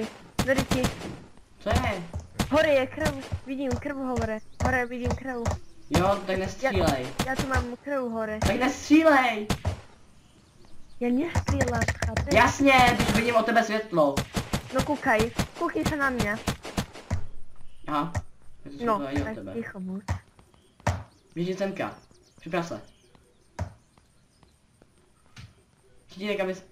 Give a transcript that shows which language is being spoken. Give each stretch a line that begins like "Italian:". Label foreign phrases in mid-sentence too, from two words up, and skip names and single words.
Czech: Co je?
Slovak: Hore je krv, vidím krv hore. Hore vidím krv.
Czech: Jo, tak nestřílej. Já tu mám krv hore. Tak nestřílej! Já nestřílám, chápeš? Jasně, když vidím od tebe světlo. No koukaj se na mě. Aha. Tak to No, světlo není od tak tebe. ticho buď. Běží semka. Připrav se. Přijdi kam bys...